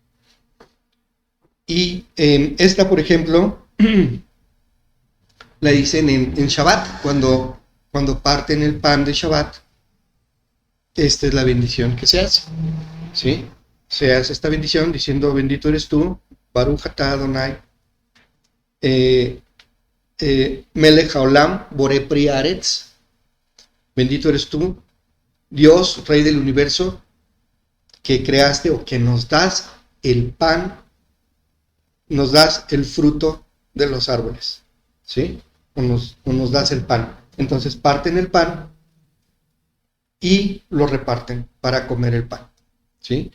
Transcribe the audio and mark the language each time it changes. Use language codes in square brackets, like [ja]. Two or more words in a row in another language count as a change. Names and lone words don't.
[es] Y esta, por ejemplo, la dicen en Shabbat, cuando parten el pan de Shabbat. Esta es la bendición que se hace, ¿sí? Se hace esta bendición diciendo: bendito eres tú, [he] ברוך אתה אדני מלך העולם בורא פרי ארץ, [es] bendito eres tú, Dios, Rey del universo, que creaste o que nos das el pan, nos das el fruto de los árboles, ¿sí? O nos das el pan. Entonces parten el pan y lo reparten para comer el pan, ¿sí?